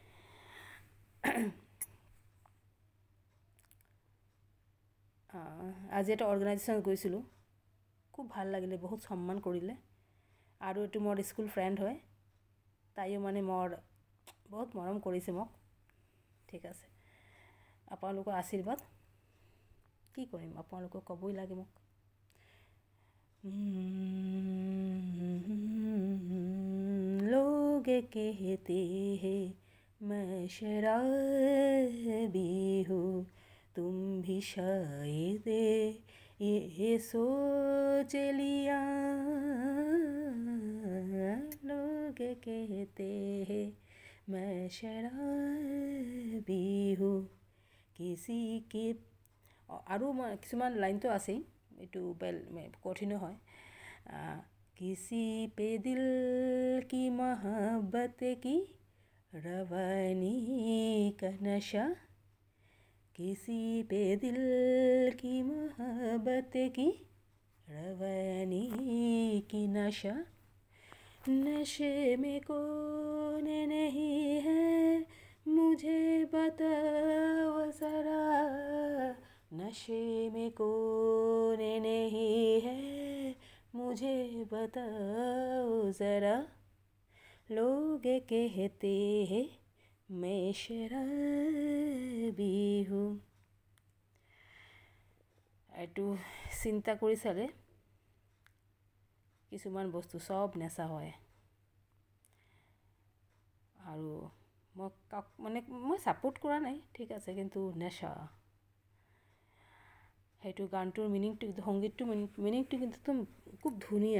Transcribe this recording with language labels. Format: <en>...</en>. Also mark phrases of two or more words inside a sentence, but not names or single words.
<as>আজি এটা অৰ্গেনাইজেশ্যনত গৈছিলোঁ, খুব ভাল লাগিলে, বহুত সন্মান কৰিলে। আৰু এইটো মোৰ স্কুল ফ্ৰেণ্ড হয়, তাইও মানে বহুত মৰম কৰিছে মোক, ঠিক আছে। আপোনালোকৰ আশীৰ্বাদ, কি কৰিম, আপোনালোকক ক'বই লাগে মোক।</as> <hi>लोग कहते हैं मैं शराबी हूँ, तुम भी शायद ये सोच लिया। लोग कहते हैं मैं शराबी हूँ, किसी की</hi> <as>আৰু কিছুমান লাইনটো আছেই, এইটো কঠিনো হয়।</as> <hi>किसी पे दिल की मोहब्बत की रवानी का नशा, किसी पे दिल की मोहब्बत की रवानी की नशा, नशे में कौन नहीं है मुझे बताओ ज़रा, नशे में कौन नहीं है मुझे बताओ ज़रा, लोग कहते हैं मैं शराबी हूँ।</hi> <as>এইটো চিন্তা কৰি চালে কিছুমান বস্তু চব নেচা হয়। আৰু মই ছাপোৰ্ট কৰা নাই, ঠিক আছে, কিন্তু নেচা, সেইটো গানটোৰ মিনিংটো কিন্তু খুব ধুনীয়া।</as>